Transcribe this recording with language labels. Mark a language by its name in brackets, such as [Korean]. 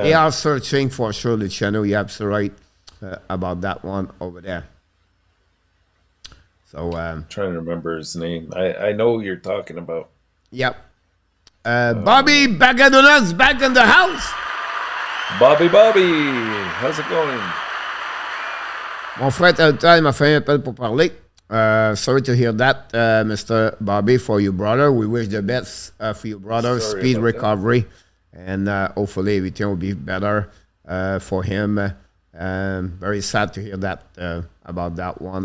[English] they are searching for sure. Luciano, you're absolutely right about that one over there. So I'm trying to remember his name. I know who you're talking about. Yep. Bobby Bagadona's back in the house. Bobby, how's it going? [French] Mon frère Taltal m'a fait un appel pour parler. [English] Sorry to hear that, Mr. Bobby, for your brother. We wish the best for your brother, Sorry speed about that. recovery, and hopefully everything will be better for him. Very sad to hear that about that one